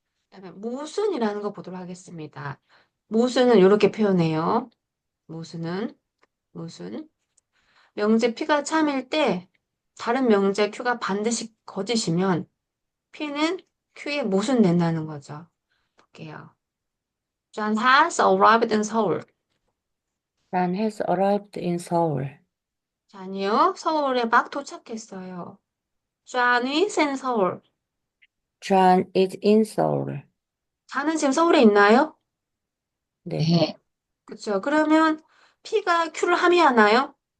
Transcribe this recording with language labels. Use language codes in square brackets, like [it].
[ko] 그다음에 모순이라는 거 보도록 하겠습니다. 모순은 이렇게 표현해요. 모순은 모순. 명제 P가 참일 때 다른 명제 Q가 반드시 거짓이면 P는 Q에 모순된다는 거죠. 볼게요. [en] John has arrived in Seoul. Jan has arrived in Seoul. [ko] 잔이요, 서울에 막 도착했어요. [en] John is in Seoul. Jan is in Seoul. [ko] 잔은 지금 서울에 있나요? 네. 네, 그쵸. 그러면 P가 Q를 함의하나요?